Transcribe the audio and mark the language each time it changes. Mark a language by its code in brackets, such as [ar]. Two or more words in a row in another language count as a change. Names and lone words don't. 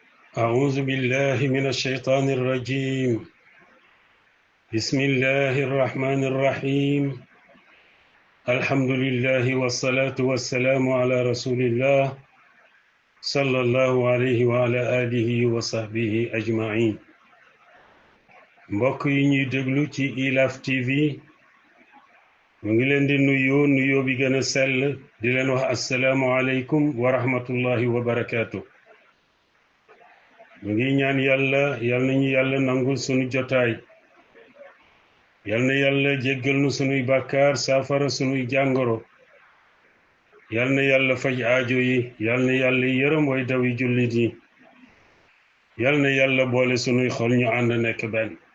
[ar] أعوذ بالله من الشيطان الرجيم. بسم الله الرحمن الرحيم. الحمد لله والصلاة والسلام على رسول الله صلى الله عليه وعلى آله وصحبه أجمعين. [wo] mbokk yi ñuy déglu ci ILAF TV mu ngi leen di nuyoo bi gën a sell di leen wax [ar] السلام عليكم ورحمة الله وبركاته. [wo] mu ngi ñaan yal nañu yàlla nangul sunu jotaay, yal na yàlla jéggal nu sunuy bàkkaar, saafara sunuy jàngoro, yal na yàlla faj aajo yi, yal na yàlla yërëm way dawi jullit yi, yal na yàlla boole sunuy xol ñu ànd nekk benn.